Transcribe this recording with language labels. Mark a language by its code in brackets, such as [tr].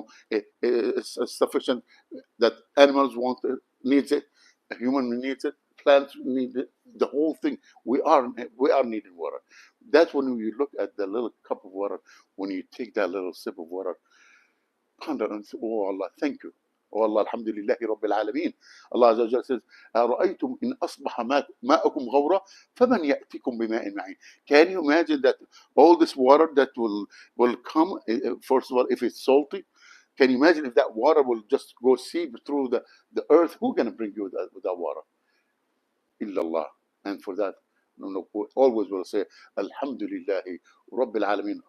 [en] It's sufficient that animals want it, needs it, a human needs it, plants need it, the whole thing. We are needing water. That's when you look at the little cup of water. When you take that little sip of water, ponder and say, oh Allah, thank you. Oh Allah, alhamdulillahi rabbil alameen. Allah Azza wa Jalla says, [ar] أَرَأَيْتُمْ إِنْ أَصْبَحَ مَاءُكُمْ غَوْرًا فَمَنْ يَأْتِكُمْ بِمَاءٍ مَعِينٍ. [en] Can you imagine that all this water that will come, first of all, if it's salty, can you imagine if that water will just go seep through the earth? Who's going to bring you that water? Illallah. And for that, we always will say, Alhamdulillahi Rabbil Alameen.